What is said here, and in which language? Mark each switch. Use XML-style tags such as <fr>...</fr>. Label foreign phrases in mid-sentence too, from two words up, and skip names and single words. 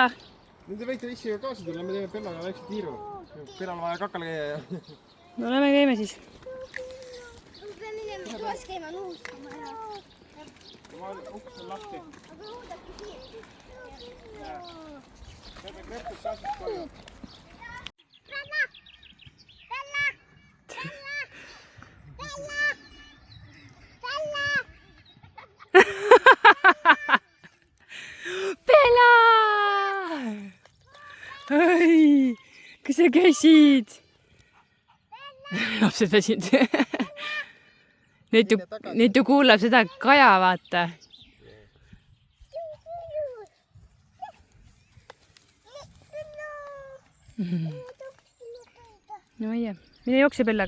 <et>Nüüd te võite issiga kaasa tulla, me teeme Bellaga väikse tiiru. Bellal vaja kakale käia. No lähme käime siis. Ma pean minema toas käima nuustama ja... Uks on lahti. Aga oodake siin. Lepus asjad koju. Bella! Bella! Bella! Bella! Bella! Ai, kus sa käisid? Lapsed väsinud. Neid ju kuulab seda Kaja, vaata. No ei, mine jookse Bellaga.</et>